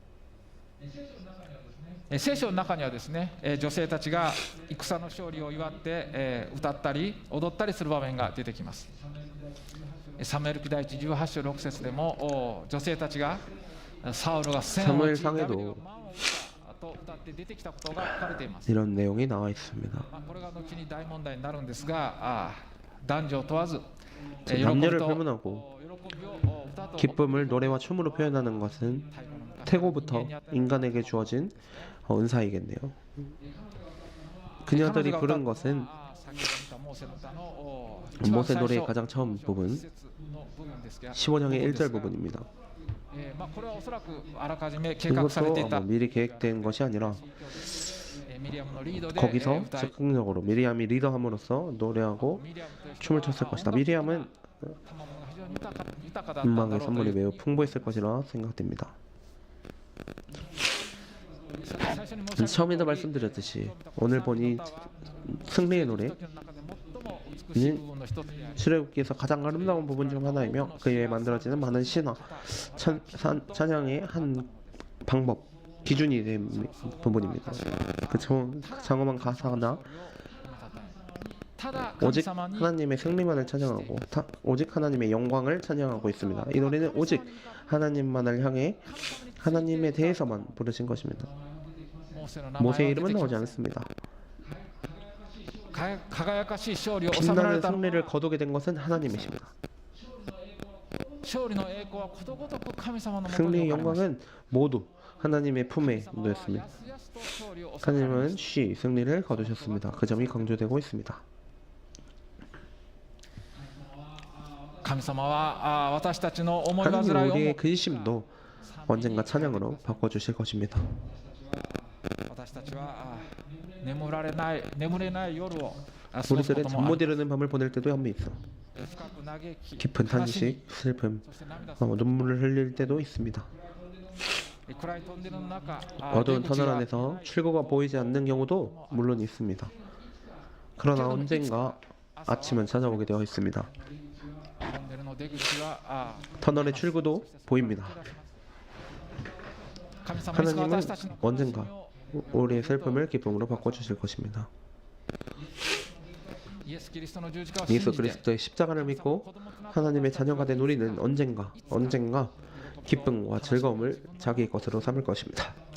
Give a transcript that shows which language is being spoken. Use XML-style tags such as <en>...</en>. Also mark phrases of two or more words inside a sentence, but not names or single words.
<ja>聖書の中にはですね、女性たちが戦の勝利を祝って歌ったり踊ったりする場面が出てきます。サムエル記第一18章6節でも女性たちがサウルが千を打ちダビデを満を持ったと歌って出てきたことが書かれています。</ja> <ko>이런 내용이 나와 있습니다.</ko> <ja>これが後に大問題になるんですが、男女を問わず喜び</ja> <ko>남녀를</ko> <ja>と</ja> <ko>불문하고</ko> <ja>喜びを歌と</ja> <ko>기쁨을 노래와 춤으로 표현하는 것은 태고부터 인간에게 주어진 은사이겠네요. 그녀들이 부른 것은 모세 노래의 가장 처음 부분 15장의 1절 부분입니다.</ko> <ja>これはおそらくあらかじめ計画されてい</ja> <ko>이것도</ko> <ja>た</ja> <ko>미리 계획된 것이 아니라</ko> <ja>ミリアムのリードで</ja> <ko>거기서</ko> <ja>歌い</ja> <ko>적극적으로 미리암이 리더함으로써 노래하고</ko> <ja>ミリアムという人</ja> <ko>춤을</ko> <ja>は</ja> <ko>췄을 것이다. 미리암은</ko> <ja>賜物が非常に豊かだったんだ</ja> <ko>음악의</ko> <ja>ろうと</ja> <ko>선물이</ko> <ja>いう</ja> <ko>매우 풍부했을 것이라 생각됩니다.</ko> <ja>最初に申し上げた</ja> <ko>처음에도 말씀드렸듯이 오늘 본이 승리의 노래</ko> <ja>時の中で最も美しい部分の一つであり</ja> <ko>출애굽기에서 가장 아름다운 부분 중 하나이며 그에 만들어지는 많은 신화 찬양의 한 방법 기준이 된 부분입니다. 그 장엄한 가사나</ko> <ja>ただ神</ja> <ko>오직</ko> <ja>様に</ja> <ko>하나님의 승리만을 찬양하고 오직 하나님의 영광을 찬양하고 있습니다. 이 노래는 오직 하나님만을 향해 하나님에 대해서만 부르신 것입니다.</ko> <ja>モーセの名前</ja> <ko>모세의</ko> <ja>は出</ja> <ko>이름은</ko> <ja>てき</ja> <ko>나오지</ko> <ja>ます</ja> <ko>않습니다.</ko> <ja>輝かしい勝利を収めら</ja> <ko>빛나는</ko> <ja>れたのは</ja> <ko>승리를 거두게 된 것은 하나님이십니다.</ko> <ja>勝利の栄光はことごとく神様のもと</ja> <ko>승리의</ko> <ja>に置かれました</ja> <ko>영광은 모두 하나님의 품에 놓였습니다.</ko> <ja>やすやすと勝利を収められま</ja> <ko>하나님은 쉬 승리를 거두셨습니다. 그 점이 강조되고 있습니다.</ko> <ja>神様は私たちの思い煩</ja> <ko>하나님</ko> <ja>いを</ja> <ko>우리의 근심도 언젠가 찬양으로 바꿔주실 것입니다.</ko> <ja>私たちは眠れない夜を過ごすこ</ja> <ko>우리들은</ko> <ja>と</ja> <ko>잠</ko> <ja>もあ</ja> <ko>못</ko> <ja>り</ja> <ko>이루는 밤을 보낼 때도 한번 있어.</ko> <ja>深く嘆き</ja> <ko>깊은</ko> <ja>悲しみ</ja> <ko>탄식, 슬픔,</ko> <ja>そして涙する</ja> <ko>눈물을 흘릴 때도 있습니다.</ko> <ja>暗いトンネルの中</ja> <ko>어두운</ko> <ja>出口</ja> <ko>터널</ko> <ja>が</ja> <ko>안에서 출구가 보이지 않는 경우도 물론 있습니다. 그러나 언젠가 아침은 찾아오게 되어 있습니다.</ko> <ja>トンネルの出口は</ja> <ko>터널의 출구도 보입니다.</ko> <ja>神様いつか</ja> <ko>하나님은</ko> <ja>私たちの</ja> <ko>언젠가 우리의 슬픔을 기쁨으로 바꿔주실 것입니다.</ko> <ja>イエス・キリストの十字架を</ja> <ko>예수</ko> <ja>信じて</ja> <ko>그리스도의 십자가를 믿고 하나님의 자녀가 된 우리는 언젠가 기쁨과 즐거움을 자기 것으로 삼을 것입니다.</ko>